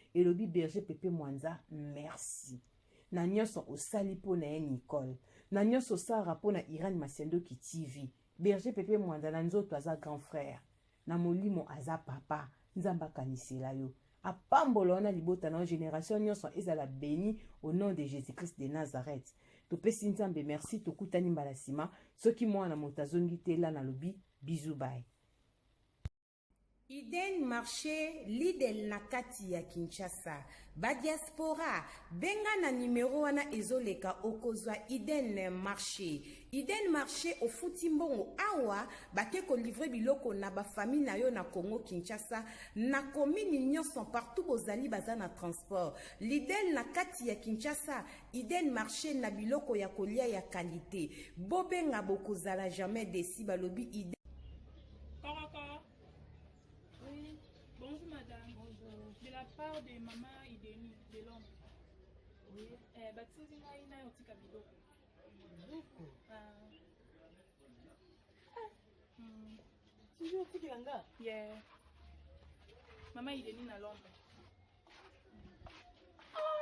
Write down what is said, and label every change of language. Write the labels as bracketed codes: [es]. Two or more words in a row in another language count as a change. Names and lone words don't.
[ln] Elobi Berger Pepe Mwanza, merci. Na nyonso osali po na ye Nicole. Na nyonso osala po na Irene Masiandoki T V. Berger Pepe Mwanza na nzoto aza [fr] grand frère. [ln] Na molimo aza papa. Nzambe akanisela yo. Apambola wana libota na yo, génération nyonso ezala béni [fr] au nom de Jésus-Christ de Nazareth. [ln] Topesi Nzambe merci, tokutani mbala nsima. Soki mwana moto azongi te, la nalobi, bisou, bye. Eden Marché, Lidl na kati ya Kinshasa. Ba diaspora, benga na numero wana ezoleka, okozwa Eden Marché. Eden Marché ofuti mbongo awa, bake ko livrer biloko na ba famille na yo na Congo Kinshasa, na commune nyonso partout bozali baza na transport. Lidl na kati ya Kinshasa, Eden Marché na biloko ya kolia ya qualité. Bobenga bokozala [fr] jamais déçu, [ln] balobi Eden. [fr] Bonjour madame. Bonjour. De la part de maman Ideni de Londres. Oui. Eh, [ln] batindi ngai na yo tika biloko. Biloko. Ah. Hmm. Toujours tika nga? Yeah. Maman Ideni na Londres. Ah.